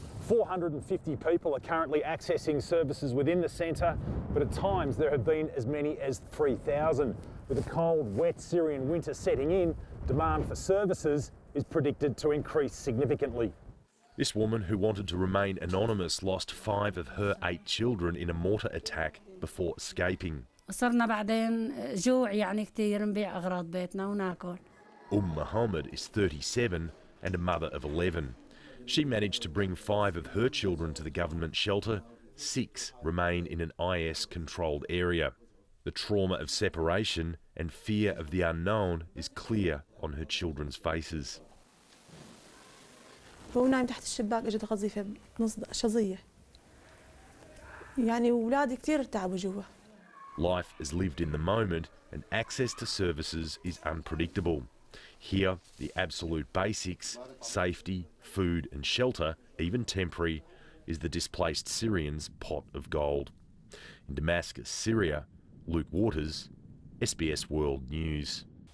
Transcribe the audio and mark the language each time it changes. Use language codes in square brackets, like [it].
[en] 450 people are currently accessing services within the centre, but at times there have been as many as 3,000. With a cold, wet Syrian winter setting in, demand for services is predicted to increase significantly. This woman, who wanted to remain anonymous, lost 5 of her 8 children in a mortar attack before escaping. [ar] صرنا بعدين جوع يعني كثير نبيع أغراض بيتنا وناكل. [en] Muhammad is 37 and a mother of 11. She managed to bring 5 of her children to the government shelter. 6 remain in an IS-controlled area. The trauma of separation and fear of the unknown is clear on her children's faces. [ar] هو نايم تحت الشباك اجت قذيفة شظية. يعني أولادي كثير تعبوا جوا. [en] Life is lived in the moment and access to services is unpredictable. Here, the absolute basics, safety, food and shelter, even temporary, is the displaced Syrians' pot of gold. In Damascus, Syria, Luke Waters, SBS World News.